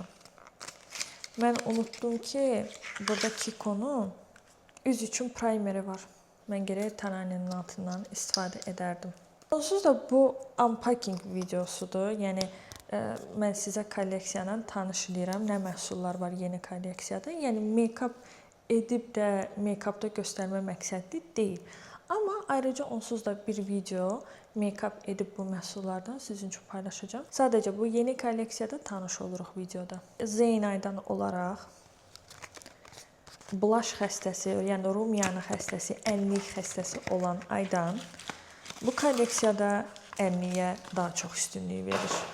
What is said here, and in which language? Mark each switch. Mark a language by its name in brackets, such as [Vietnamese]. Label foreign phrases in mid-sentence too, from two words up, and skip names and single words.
[Azerbaijani] Mən unutdum ki, burada Kiko'nun üz üçün primeri var. Mən gərək Tananiyanın altından istifadə edərdim. Onsuz da bu unpacking videosudur. Yəni, mən sizə kolleksiyadan tanış edirəm, nə məhsullar var yeni kolleksiyada. Yəni, make-up edib də make-upda göstərmə məqsədli deyil. Amma ayrıca onsuz da bir video make-up edib bu məhsullardan sizin üçün paylaşacağım. Sadəcə bu yeni kolleksiyada tanış oluruq videoda. Zeynaydan olaraq blush xəstəsi, yəni rumiyanı xəstəsi, ənlik xəstəsi olan Aydan bu kolleksiyada ənliyə daha çox üstünlük verir.